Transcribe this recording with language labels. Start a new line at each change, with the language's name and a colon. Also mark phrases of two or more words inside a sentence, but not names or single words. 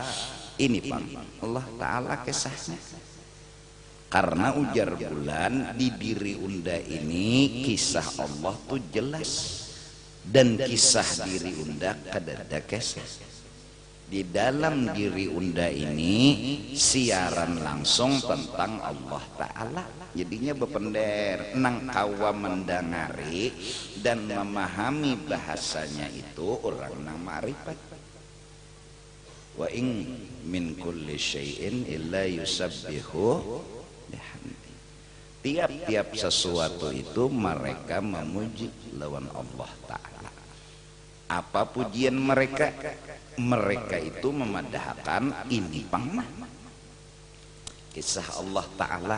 Banjar: Ini pang
Arabic: الله تعالى
Banjar: kisahnya. Karena ujar bulan di diri unda ini kisah Allah tuh jelas, dan kisah diri unda kadada kisah. Di dalam diri unda ini siaran langsung tentang
Arabic: الله تعالى.
Banjar: Jadinya berpendar nang kawa mendengari dan memahami bahasanya itu orang nang ma'rifat.
Arabic: وإن من كل شيء إلا يسبح.
Banjar: Tiap-tiap sesuatu itu mereka memuji lawan
Arabic: الله تعالى.
Banjar: Apa pujian mereka? Mereka itu memadahkan ini pangmah kisah
Arabic: الله تعالى.